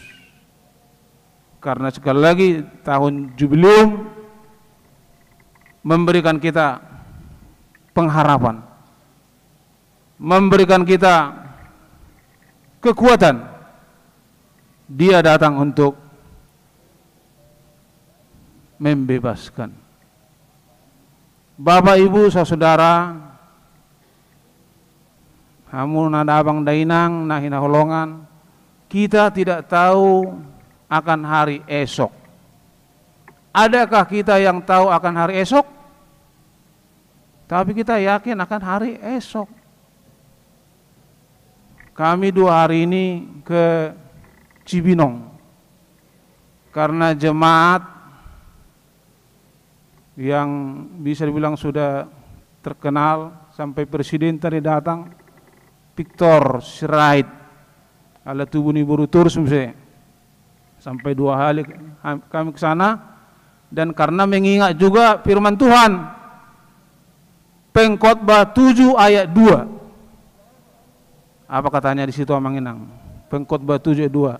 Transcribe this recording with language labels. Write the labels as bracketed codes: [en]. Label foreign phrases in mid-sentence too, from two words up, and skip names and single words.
[id] Karena sekali lagi tahun jubileum memberikan kita pengharapan, memberikan kita kekuatan. Dia datang untuk membebaskan. Bapak Ibu saudara, [bbc] hamun nada abang dainang nahina holongan, [id] kita tidak tahu akan hari esok. Adakah kita yang tahu akan hari esok? Tapi kita yakin akan hari esok. Kami 2 hari ini ke Cibinong karena jemaat yang bisa dibilang sudah terkenal, sampai presiden tadi datang, Victor Sirait, [bbc] ala tubuh ni buru turus [id] sampai 2 hari kami ke sana, dan karena mengingat juga firman Tuhan, Pengkhotbah 7 ayat 2. Apa katanya di situ amanginang? Pengkhotbah 7 ayat 2.